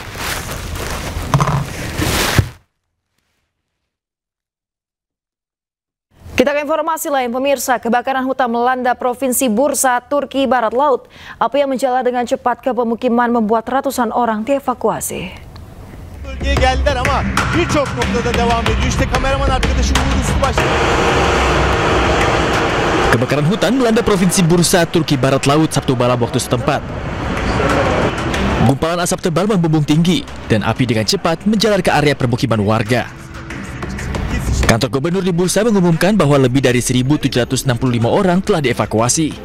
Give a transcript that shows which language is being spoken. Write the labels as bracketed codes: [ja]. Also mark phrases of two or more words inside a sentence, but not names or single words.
[id] Kita ke informasi lain, pemirsa. Kebakaran hutan melanda Provinsi Bursa, Turki Barat Laut. Api yang menjalar dengan cepat ke pemukiman membuat ratusan orang dievakuasi. [tr] Bölgeye geldiler ama birçok noktada devam ediyor. İşte kameraman arkadaşım vurgusu başladı. [id] Kebakaran hutan melanda Provinsi Bursa, Turki Barat Laut Sabtu malam waktu setempat. Gumpalan asap tebal membumbung tinggi dan api dengan cepat menjalar ke area permukiman warga. Kantor Gubernur di Bursa mengumumkan bahwa lebih dari 1.765 orang telah dievakuasi.